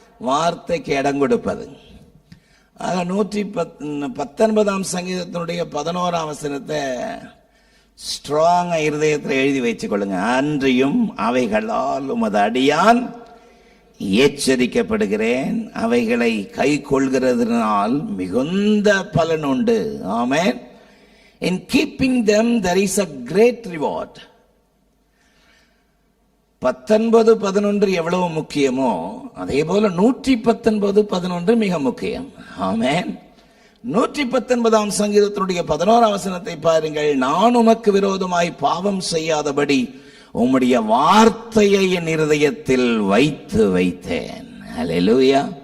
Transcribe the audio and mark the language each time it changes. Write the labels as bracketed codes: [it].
[ta] வார்த்தைக்கு இடம் கொடுப்பது. ஆக 119ஆம் சங்கீதத்தினுடைய 11ஆம் வசனத்தை ஸ்ட்ராங்கா இருதயத்தில் எழுதி வச்சுக் கொள்ளுங்க. அன்றியும் அவைகளால் உமது அடியான் எச்சரிக்கப்படுகிறேன், அவைகளை கை கொள்கிறதுனால் மிகுந்த பலன் உண்டு. ஆமென். [en] In keeping them there is a great reward. [ta] 19:11 எவ்வளவு முக்கியமோ அதே போல 119:11 மிக முக்கியம். ஆமென். 119ஆம் சங்கீதத்தினுடைய 11ஆம் வசனத்தை பாருங்கள். நான் உமக்கு விரோதமாய் பாவம் செய்யாதபடி உம்முடைய வார்த்தையை என் இருதயத்தில் வைத்தேன். ஹல்லேலூயா.